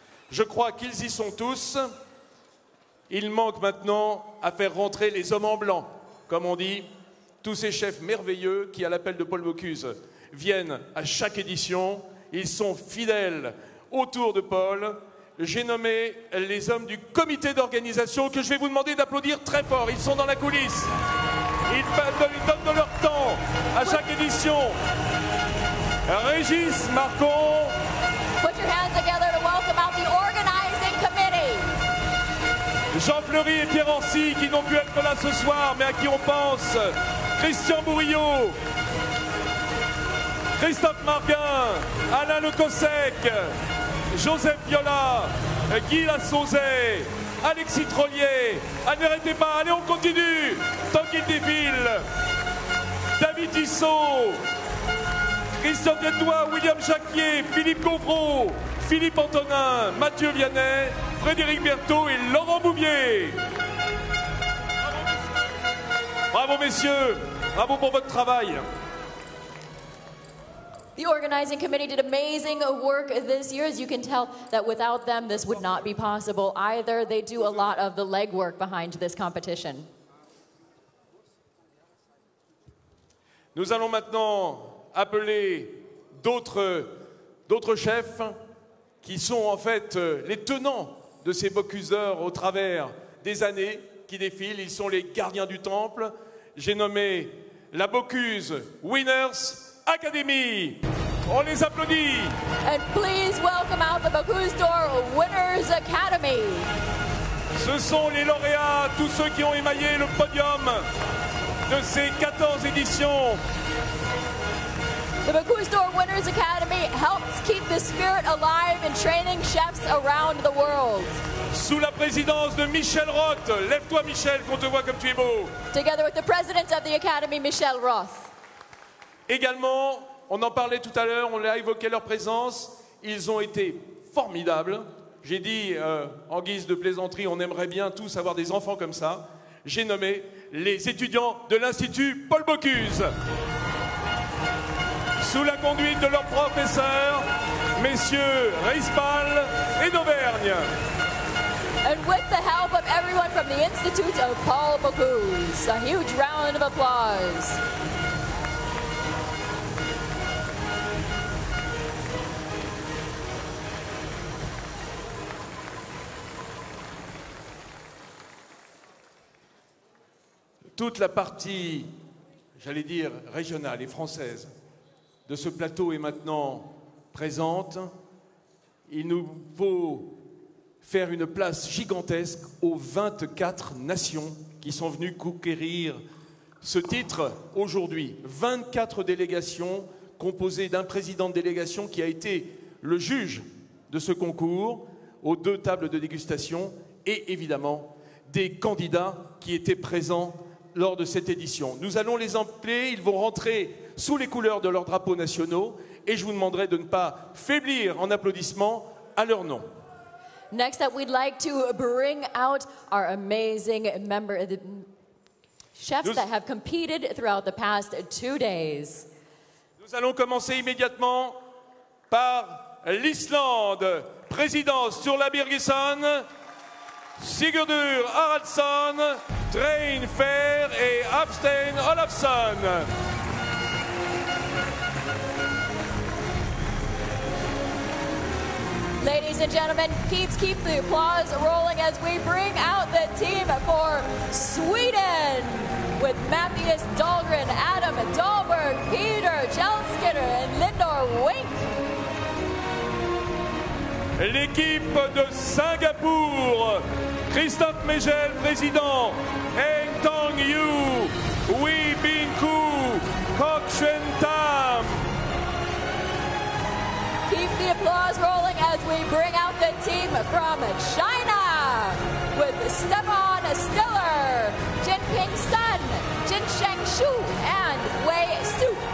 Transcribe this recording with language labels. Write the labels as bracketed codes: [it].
[fr] Je crois qu'ils y sont tous. Il manque maintenant à faire rentrer les hommes en blanc, comme on dit, tous ces chefs merveilleux qui, à l'appel de Paul Bocuse, viennent à chaque édition. Ils sont fidèles autour de Paul. J'ai nommé les hommes du comité d'organisation que je vais vous demander d'applaudir très fort. Ils sont dans la coulisse. Ils donnent de leur temps à chaque édition. Régis Marcon, [en] Put your hands together to welcome out the organizing committee. [fr] Jean Fleury et Pierre Orsi qui n'ont pu être là ce soir, mais à qui on pense. Christian Bourillot, Christophe Marguin, Alain Lecossec, Joseph Viola, Guy Lassauzet, Alexis Trollier. Ah, n'arrêtez pas, allez, on continue tant qu'il défile. David Tissot, Christian Détois, William Jacquier, Philippe Gauvreau, Philippe Antonin, Mathieu Vianney, Frédéric Berthaud et Laurent Bouvier. Bravo messieurs, bravo pour votre travail. [en] The organizing committee did amazing work this year. As you can tell that without them, this would not be possible either. They do a lot of the legwork behind this competition. [fr] Nous allons maintenant appeler d'autres chefs qui sont en fait les tenants de ces Bocuse d'Or au travers des années qui défilent. Ils sont les gardiens du temple. J'ai nommé la Bocuse Winners Academy. On les applaudit. [en] And please welcome out the Bocuse d'Or Winners Academy. [fr] Ce sont les lauréats, tous ceux qui ont émaillé le podium de ces 14 éditions. [en] The Bocuse d'Or Winners Academy helps keep the spirit alive in training chefs around the world. [fr] Sous la présidence de Michel Roth. Lève-toi Michel, qu'on te voit comme tu es beau. [en] Together with the president of the Academy, Michel Roth. [fr] Également, on en parlait tout à l'heure, on a évoqué leur présence. Ils ont été formidables. J'ai dit, en guise de plaisanterie, on aimerait bien tous avoir des enfants comme ça. J'ai nommé les étudiants de l'Institut Paul Bocuse. Sous la conduite de leurs professeurs, messieurs Reispal et d'Auvergne. [en] And with the help of everyone from the Institute of Paul Bocuse. A huge round of applause. [fr] Toute la partie, j'allais dire, régionale et française de ce plateau est maintenant présente. Il nous faut faire une place gigantesque aux 24 nations qui sont venues conquérir ce titre aujourd'hui. 24 délégations composées d'un président de délégation qui a été le juge de ce concours aux 2 tables de dégustation et évidemment des candidats qui étaient présents lors de cette édition. Nous allons les appeler, ils vont rentrer sous les couleurs de leurs drapeaux nationaux et je vous demanderai de ne pas faiblir en applaudissements à leur nom. [en] Next up, we'd like to bring out our amazing chefs that have competed throughout the past 2 days. [fr] Nous allons commencer immédiatement par l'Islande. Présidence sur la Birgisson, Sigurdur Haraldsson, Train Fair et Hafstein Olafsson. [en] Ladies and gentlemen, keep the applause rolling as we bring out the team for Sweden with Matthias Dahlgren, Adam Dahlberg, Peter Kjellskinner and Lindor Wink. [fr] L'équipe de Singapour, Christophe Megel, président, Eng Tong Yu, Wee Bin Koo, Kok Chuen Tam. [en] Keep the applause rolling as we bring out the team from China with Stefan Stiller, Jinping Sun, Jinsheng Shu, and Wei Su.